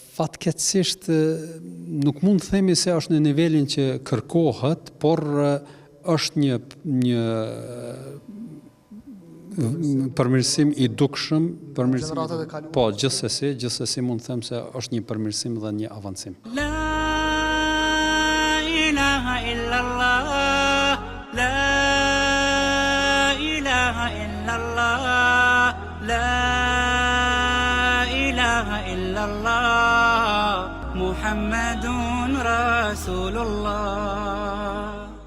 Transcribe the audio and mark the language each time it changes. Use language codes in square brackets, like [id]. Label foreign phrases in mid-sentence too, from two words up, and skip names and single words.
[sq] Fatkeqësisht nuk mund të themi se është në nivelin që kërkohet, por është një përmirësim I dukshëm, Gjeneratat e kaluara. po, gjithsesi mund të them se është një përmirësim dhe një avancim. [ar] لا إله إلا الله لا إله إلا الله لا إله إلا الله محمد رسول الله